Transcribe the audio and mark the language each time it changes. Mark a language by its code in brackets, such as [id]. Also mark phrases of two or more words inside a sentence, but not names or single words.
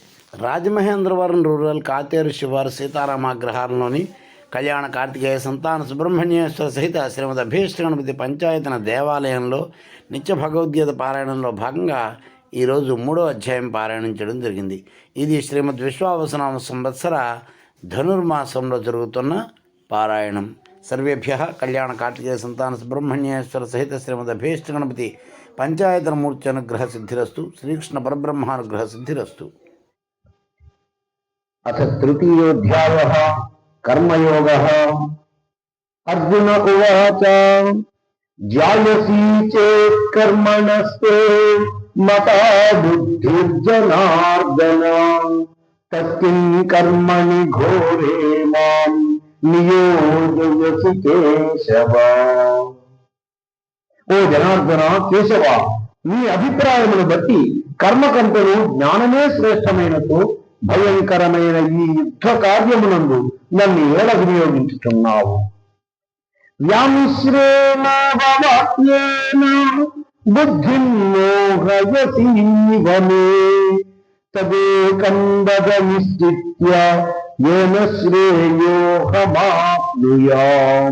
[te] రాజమహేంద్రవరం రూరల్ కాతేరు శివారు సీతారామాగ్రహారంలోని కళ్యాణ కార్తికేయ సంతాన సుబ్రహ్మణ్యేశ్వర సహిత శ్రీమద్ అభీష్ట గణపతి పంచాయతన దేవాలయంలో నిత్య భగవద్గీత పారాయణంలో భాగంగా ఈరోజు 3వ అధ్యాయం పారాయణించడం జరిగింది. ఇది శ్రీమద్ విశ్వావసనామ సంవత్సర ధనుర్మాసంలో జరుగుతున్న పారాయణం. [sa] సర్వేభ్య కళ్యాణ కార్తికేయ సంతాన సుబ్రహ్మణ్యేశ్వర సహిత శ్రీమద్ అభీష్ట గణపతి పంచాయతన మూర్తి అనుగ్రహ సిద్ధిరస్తు. శ్రీకృష్ణ పరబ్రహ్మానుగ్రహ సిద్ధిరస్తు. अथ तृतीयोऽध्यायः कर्मयोगः। अर्जुन उवाच ज्यायसि चेत् कर्मणस्ते मता बुद्धिर्जनार्दन तस्किं कर्मणि घोरे मां नियोजयसि केशव। ओ जनार्दन केशव, [te] నీ అభిప్రాయమును బట్టి కర్మ కంటేను జ్ఞానమే శ్రేష్టమైనతో భయంకరమైన ఈ యుద్ధ కార్యమునందు నన్ను ఏల వినియోగించుతున్నావు. [sa] వ్యామిశ్రేణ వాక్యేన బుద్ధిం మోహయసీవ మే తదేకం వద నిశ్చిత్య ఏన శ్రేయోహమాప్నుయాం.